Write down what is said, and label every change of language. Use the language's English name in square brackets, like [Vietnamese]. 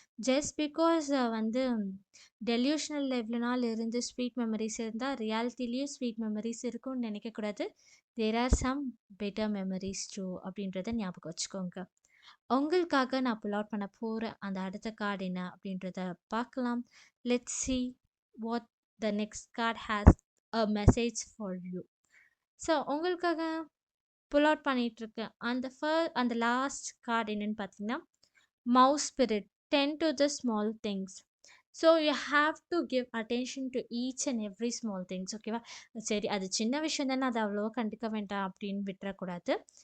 [Tamil] Just because வந்து டெல்யூஷனல் இவ்வளோ நாள் இருந்து ஸ்வீட் மெமரிஸ் இருந்தால் ரியாலிட்டிலையும் ஸ்வீட் மெமரிஸ் இருக்கும்னு நினைக்கக்கூடாது. [English] there are some better memories too [Tamil] அப்படின்றத ஞாபகம் வச்சுக்கோங்க. உங்களுக்காக நான் புல் அவுட் பண்ண போகிற அந்த அடுத்த கார்டு என்ன அப்படின்றத பார்க்கலாம். [English] Let's see what the next card has a message for you. [Tamil] So உங்களுக்காக புல் அவுட் பண்ணிகிட்ருக்கேன். அந்த லாஸ்ட் கார்டு என்னென்னு பார்த்தீங்கன்னா, mouse spirit, ten to the small things. [English] So you have to give attention to each and every small things. ஓகேவா? [Tamil] சரி, அது சின்ன விஷயம் தானே, அது அவ்வளோவா கண்டுக்க வேண்டாம் அப்படின்னு விட்டுறக்கூடாது.